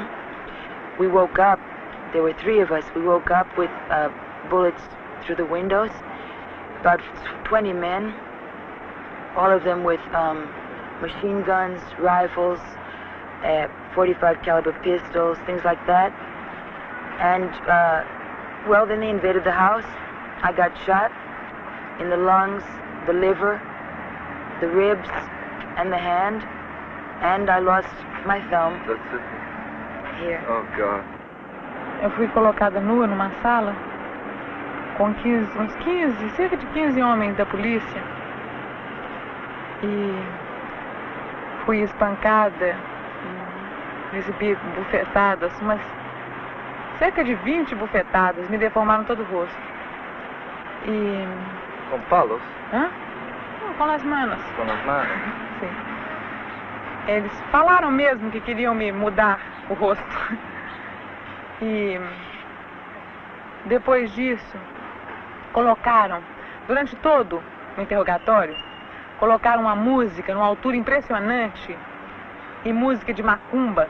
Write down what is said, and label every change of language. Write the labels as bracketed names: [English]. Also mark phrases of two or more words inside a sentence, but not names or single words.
[English] We woke up, there were 3 of us, we woke up with bullets through the windows, about 20 men, all of them with machine guns, rifles, 45 caliber pistols, things like that. And, well, then they invaded the house. I got shot in the lungs, the liver, the ribs, and the hand, and I lost my thumb. That's it? Here. Oh, God. [Portuguese] Eu fui colocada nua numa sala com cerca de 15 homens da polícia. E fui espancada, recebi bufetadas, mas cerca de 20 bufetadas, me deformaram todo o rosto. E... [Spanish] ¿Con palos? [Portuguese] Hã? Não, com as manos. [Spanish] ¿Con las manos? [Portuguese] Sim. Eles falaram mesmo que queriam me mudar o rosto. E depois disso, colocaram, durante todo o interrogatório, colocaram uma música numa altura impressionante, e música de macumba.